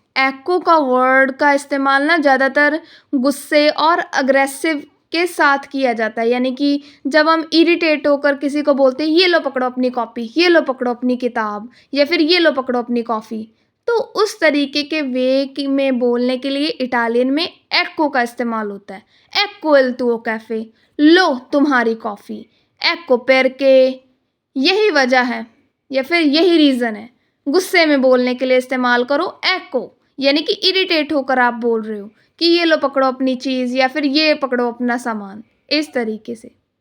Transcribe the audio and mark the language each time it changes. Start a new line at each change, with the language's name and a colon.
Hindi: ecco का word का इस्तेमाल ना ज़्यादातर गुस्से और अग्रेसिव के साथ किया जाता है, यानी कि जब हम इरिटेट होकर किसी को बोलते हैं ये लो पकड़ो अपनी कॉपी, ये लो पकड़ो अपनी किताब, या फिर ये लो पकड़ो अपनी कॉफ़ी, तो उस तरीके के वे में बोलने के लिए इटालियन में ecco का इस्तेमाल होता है।
Italian: ecco il tuo caffè,
Hindi: लो तुम्हारी कॉफ़ी।
Italian: ecco perché,
Hindi: यही वजह है या फिर यही रीज़न है। गुस्से में बोलने के लिए इस्तेमाल करो ecco, यानी कि इरिटेट होकर आप बोल रहे हो कि ये लो पकड़ो अपनी चीज़ या फिर ये पकड़ो अपना सामान, इस तरीके से।